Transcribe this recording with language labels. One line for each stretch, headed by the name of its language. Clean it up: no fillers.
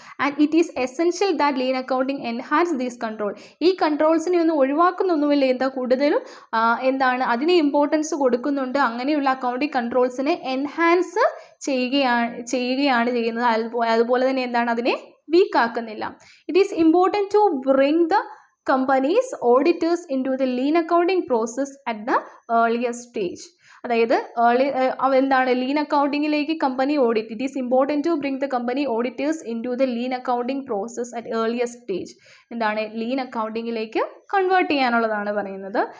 English: And it is essential that lean accounting enhance these control.
Malayalam: ഈ കൺട്രോൾസിനെ ഒന്നും ഒഴിവാക്കുന്നൊന്നുമില്ല, എന്താ കൂടുതലും എന്താണ് അതിന് ഇമ്പോർട്ടൻസ് കൊടുക്കുന്നുണ്ട്. അങ്ങനെയുള്ള അക്കൗണ്ടിങ് കൺട്രോൾസിനെ എൻഹാൻസ് ചെയ്യുകയാണ് ചെയ്യുന്നത്. അതുപോലെ തന്നെ എന്താണ് അതിനെ week ആക്കുന്നില്ല.
English: It is important to bring the companies auditors into the lean accounting process at the earlier stage.
Malayalam: അതായത് എന്താണ് lean അക്കൗണ്ടിങ്ങിലേക്ക് company audit.
English: It is important to bring the company auditors into the lean accounting process at earlier stage.
Malayalam: എന്താണ് lean അക്കൗണ്ടിങ്ങിലേക്ക് convert ചെയ്യാനുള്ളതാണ് പറയുന്നത്.